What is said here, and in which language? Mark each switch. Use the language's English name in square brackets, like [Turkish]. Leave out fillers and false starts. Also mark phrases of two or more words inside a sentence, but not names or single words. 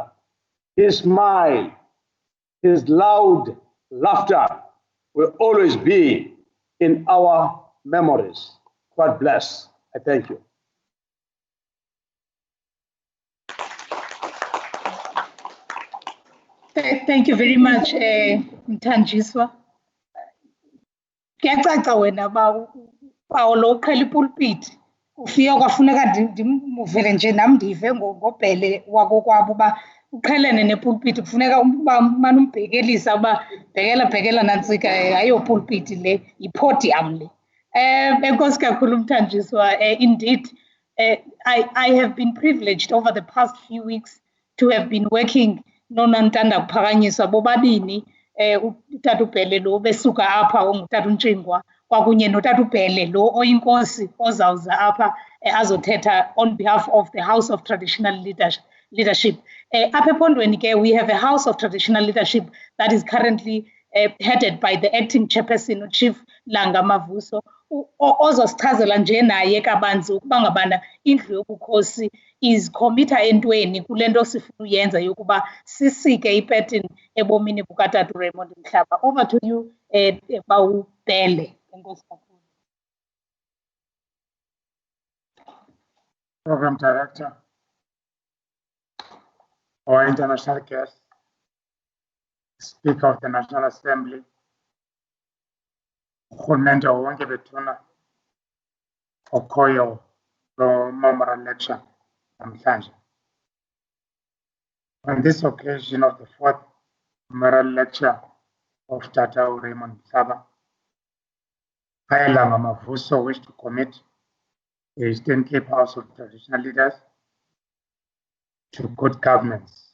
[English] His smile, his loud laughter will always be in our memories. God bless. I thank you. Thank you very much, Mtanjiswa. [Xhosa] kuyacaca wena Paolo uqhela ipulpit ufika kwafuneka ndimuvele nje nam ndive ngobhele wakokwabo uba uqhelene nepulpit kufuneka uba mane umbhekelisa uba bhekela nantsika ayopulpit le yipodium le. Enkosi kakhulu Mthanjiswa. [English] Indeed, I have been privileged over the past few weeks to have been working [Xhosa] noNantanda Kuphakanyiswa bobabini utata uBhele lo besuka apha ongutata uNtshingwa kwakunye notata uBhele lo oyinkosi ozawuza apha azothetha [English] on behalf of the House of Traditional Leadership. [Xhosa] Apha ePhondweni ke [English] we have a House of Traditional Leadership that is currently headed by the acting chairperson [Xhosa] Chief Langa Mavuso ozosichazela nje naye kabanzi ukuba ngabana indlu yobukhosi [English] is committer [Xhosa] entweni kule nto sifuna uyenza yokuba sisike ipattern ebomini bukatata Raymond Mhlaba. [English] Over to you, [Xhosa] Bawubhele. Enkosi kakhulu. [English] Program Director, our international guest, Speaker of the National Assembly, [Xhosa] urhulumente wonke bethuna okhoyo lo memorial lecture namhlanje. [English] On this occasion of the 4th memorial lecture of Tata Raymond Mhlaba, I, Langa Mavuso, wish to commit the Eastern Cape House of Traditional Leaders to good governance.